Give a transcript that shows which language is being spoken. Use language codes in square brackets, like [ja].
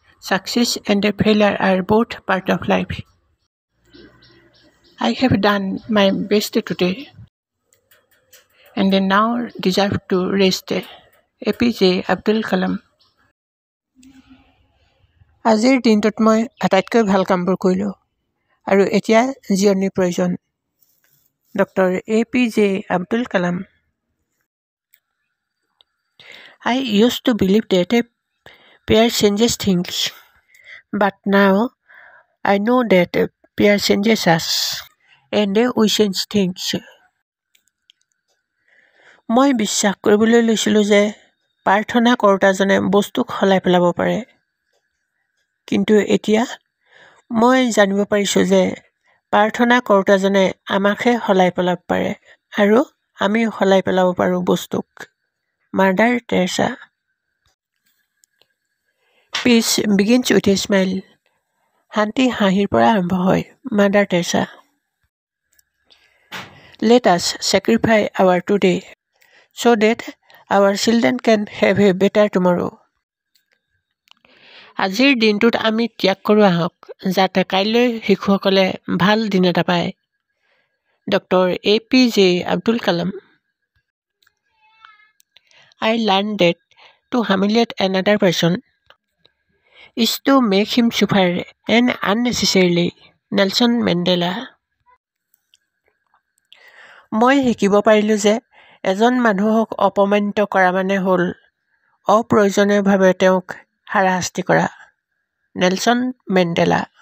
[en] Success and failure are both part of life. I have done my best today and now deserve to rest. APJ Abdul Kalam. [as] আজিৰ দিনটোত মই আটাইতকৈ ভাল কামবোৰ কৰিলোঁ আৰু এতিয়া জিৰণিৰ প্ৰয়োজন। [en] Dr. APJ Abdul Kalam. I used to believe that a pair changes things, but now I know that a pair changes us and we change things. [as] মই বিশ্বাস কৰিবলৈ লৈছিলোঁ যে প্ৰাৰ্থনা কৰোঁতাজনে বস্তুক সলাই পেলাব পাৰে, কিন্তু এতিয়া মই জানিব পাৰিছোঁ যে প্ৰাৰ্থনা কৰোঁতাজনে আমাকহে সলাই পেলাব পাৰে আৰু আমি সলাই পেলাব পাৰোঁ বস্তুক। Mother Teresa. [en] Peace begins with a smile. [as] শান্তি হাঁহিৰ পৰা আৰম্ভ হয়। [en] Mother Teresa. Let us sacrifice our today so that our children can have a better tomorrow. [as] আজিৰ দিনটোত আমি ত্যাগ কৰোঁ আহক, যাতে কাইলৈ শিশুসকলে ভাল দিন এটা পায়। [en] Dr. APJ Abdul Kalam. I learned that to humiliate another person is to make him suffer and unnecessarily. Nelson Mandela. [as] মই শিকিব পাৰিলোঁ যে এজন মানুহক অপমানিত কৰা মানে হ'ল অপ্ৰয়োজনীয়ভাৱে তেওঁক হাৰাশাস্তি কৰা। Nelson Mandela.